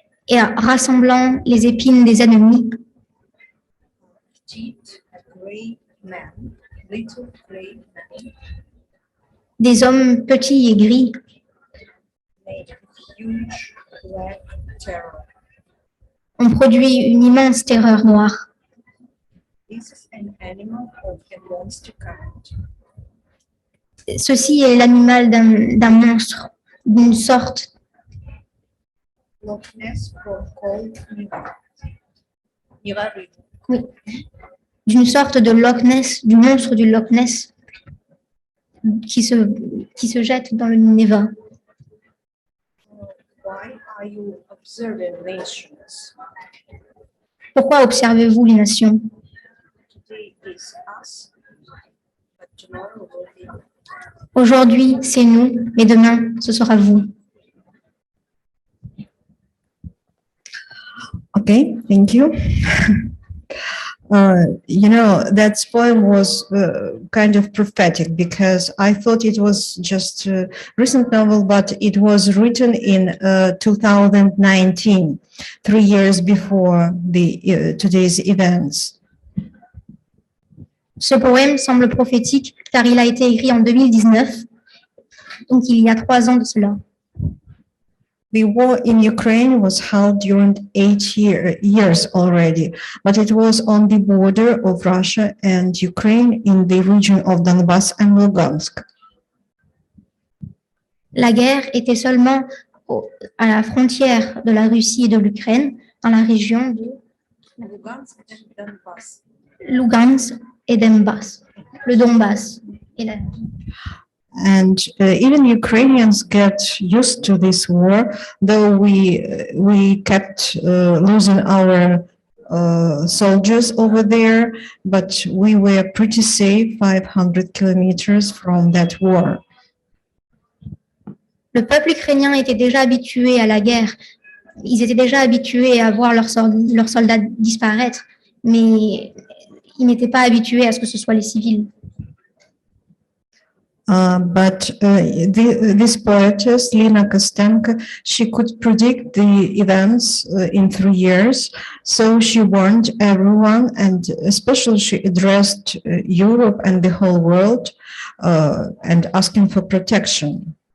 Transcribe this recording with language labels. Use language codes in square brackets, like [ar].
[fr] Et rassemblant les épines des ennemis, Petite, [en] a gray man, little gray man, [fr] des hommes petits et gris, [en] made a huge black terror. [fr] ont produit une immense terreur noire. [en] This is an animal of a monster kind. [fr] Ceci est l'animal d'un monstre, d'une sorte, [en] Loch Ness from cold Neva. Neva River. [fr] oui, d'une sorte de Loch Ness, du monstre du Loch Ness qui se jette dans le Neva. [en] Why are you observing nations? [fr] Pourquoi observez-vous les nations? [en] Today is us, but tomorrow will be you. [fr] Aujourd'hui, c'est nous, mais demain, ce sera vous. [en] Okay, thank you. That poem was kind of prophetic because I thought it was just a recent novel, but it was written in 2019, 3 years before today's events. [fr] Ce poème semble prophétique car il a été écrit en 2019, donc il y a 3 ans de cela. [en] The war in Ukraine was held during 8 years already, but it was on the border of Russia and Ukraine in the region of Donbass and Lugansk. [fr] La guerre était seulement à la frontière de la Russie et de l'Ukraine, dans la région de [en] Lugansk and Donbass. [fr] Lugansk et Donbass, le Donbass. [en] And even Ukrainians get used to this war, though we kept losing our soldiers over there, but we were pretty safe 500 kilometers from that war. [fr] Le peuple ukrainien était déjà habitué à la guerre. Ils étaient déjà habitués à voir leurs soldats disparaître, mais ils n'étaient pas habitués à ce que ce soit les civils. [en] But this poetess, Lina Kostenko, she could predict the events in 3 years. So she warned everyone, and especially she addressed Europe and the whole world and asking for protection.